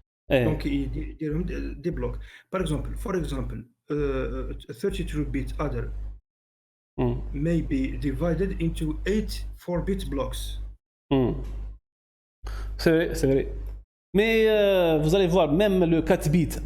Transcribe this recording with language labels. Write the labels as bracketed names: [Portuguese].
[French] Donc [Arabic] يديرهم [French] des blocs. [English] Par exemple, a 32-bit adder may be divided into 8 4-bit blocks. [French] C'est vrai. Mais vous allez voir, même le 4 bits.